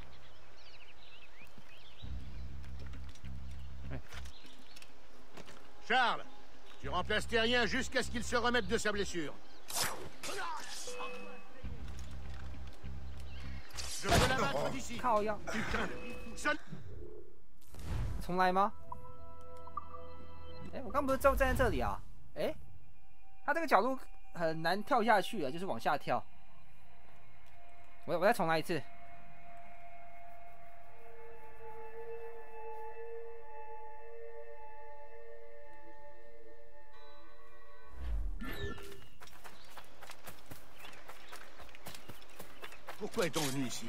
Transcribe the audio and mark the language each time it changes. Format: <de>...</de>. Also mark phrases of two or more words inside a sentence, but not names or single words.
<fr>Charles, tu remplaces Terrien jusqu'à ce qu'il se remette de sa blessure. Je peux l'abattre d'ici.</fr> <zh>靠腰。重来吗？哎，我刚不是站在这里啊？哎，他这个角度很难跳下去啊，就是往下跳。我再重来一次。</zh> <fr>Pourquoi est-on venu ici?</fr>